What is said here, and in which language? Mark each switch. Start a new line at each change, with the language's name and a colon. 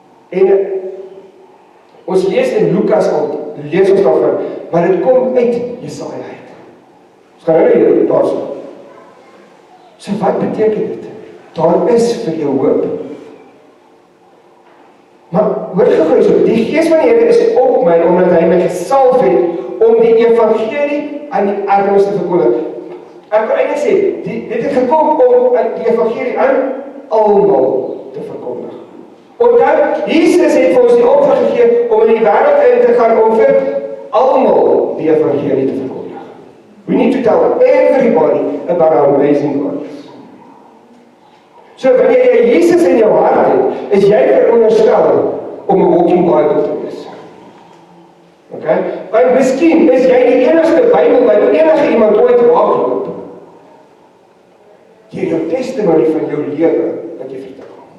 Afrikaans: En ons lees in Lukas al, lees ons daarvan, maar dit kom uit Jesaja uit. Ons gaan nou hier, daar so. So wat beteken dit? Daar is vir jou hoop. Maar hoor gou so, die Gees van die Here is op my, omdat hy my gesalf het om die evangelie aan die armes te verkondig. Ek wil eintlik sê, dit het gekom om die evangelie aan almal te verkondig. Onthou, Jesus het vir ons die opdrag gegee om in die wêreld in te gaan om vir almal die evangelie te verkondig.
English: We need to tell everybody about our amazing God.
Afrikaans: So wanneer jy Jesus in jou hart het, is jy veronderstel om 'n
English: walking Bible
Afrikaans: te wees. Okay? Want miskien is jy die enigste Bybel wat enige iemand ooit raakloop. Deur jou testimonie van jou lewe wat jy vertel.